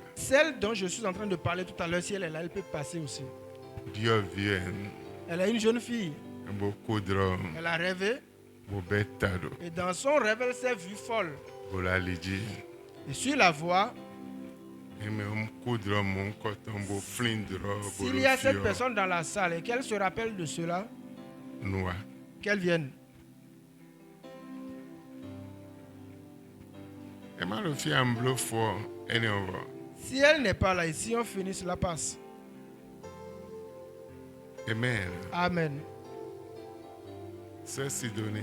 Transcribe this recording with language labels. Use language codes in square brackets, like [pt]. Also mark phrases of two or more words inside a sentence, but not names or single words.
[fr] celle dont je suis en train de parler tout à l'heure, si elle est là, elle peut passer aussi. Dio vien. Elle est une jeune fille. Bo kodron. Elle a rêvé Bo betado. et dans son rêve, elle s'est vue folle. Bo la liji. Et sur la voie, Eme kodron mon koton bo flindro. s'il y a cette personne dans la salle et qu'elle se rappelle de cela, Noa. qu'elle vienne. Ema lo fi amblo for any over. Si elle n'est pas là et si on finit, cela passe. Amen. Amen. C'est Sidonie.